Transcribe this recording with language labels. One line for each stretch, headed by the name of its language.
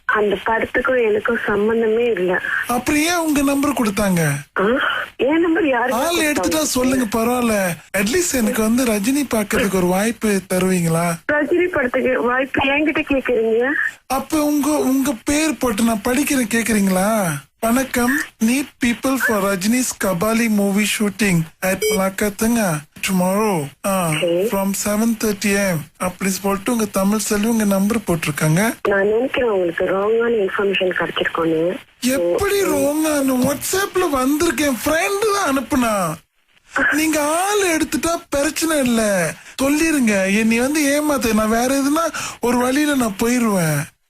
Tamil: அந்த படத்துக்கும் எனக்கும் சம்பந்தமே இல்ல. அப்புறம் ஏன் உங்க நம்பர் கொடுத்தாங்க? என் நம்பர் யாரு? ஆள் எடுத்துட்டா சொல்லுங்க, பரவாயில்ல. அட்லீஸ்ட் எனக்கு வந்து ரஜினி பாக்குறதுக்கு ஒரு வாய்ப்பு தருவீங்களா? ரஜினி படத்துக்கு வாய்ப்பு என்கிட்ட கேக்குறீங்க? அப்ப உங்க பேர் போட்டு நான் படிக்கிறேன், கேக்குறீங்களா? வணக்கம்,
English: need people for Rajini's Kabali movie shooting at Malakathanga tomorrow from 7:30 am.
Tamil: அப்படி சொல்லிட்டு உங்க தமிழ் செல்வி உங்க நம்பர் போட்டிருக்காங்க. நான் நினைக்கிறேன் உங்களுக்கு ராங்கான இன்ஃபர்மேஷன் கிடைச்சிருக்கோன்னு. எப்படி ராங்கான? வாட்ஸ்அப்ல வந்திருக்கேன், ஃப்ரெண்ட் தான் அனுப்புனா. நீங்க ஆள் எடுத்துட்டா பிரச்சனை இல்ல, சொல்லிருங்க. என்னை வந்து ஏமாத்த, நான் வேற எதுனா ஒரு வழியில நான் போயிருவேன்.